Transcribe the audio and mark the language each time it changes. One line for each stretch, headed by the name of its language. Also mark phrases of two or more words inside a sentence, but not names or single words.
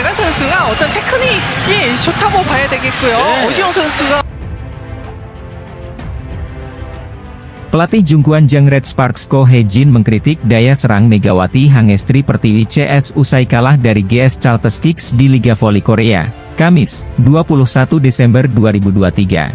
Korean: 선수가 어떤 테크닉이 좋다고 봐야 되겠고요. 네. 오지용 선수가
Indonesian: Pelatih Jungkwon Jang Red Sparks Ko Hye-jin mengkritik daya serang Megawati Hangestri Pertiwi CS usai kalah dari GS Chalters Kicks di Liga Voli Korea, Kamis, 21 Desember 2023.